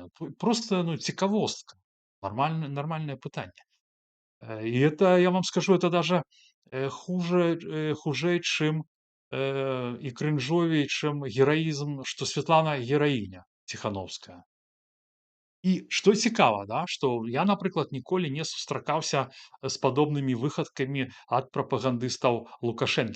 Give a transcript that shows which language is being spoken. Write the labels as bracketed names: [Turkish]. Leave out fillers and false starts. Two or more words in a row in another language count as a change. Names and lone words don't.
[Belarusian] Проста, ну, цікавостка. Нормальное пытанне. [Russian] И это, я вам скажу, это даже, [Belarusian] хужей, чым, і крынжовей, чым гераізм, што Святлана гераіня Ціхановская. І што цікава, да, што я, напрыклад, ніколі не сустракаўся з падобнымі выхадкамі ад прапагандыстаў Лукашэнкі.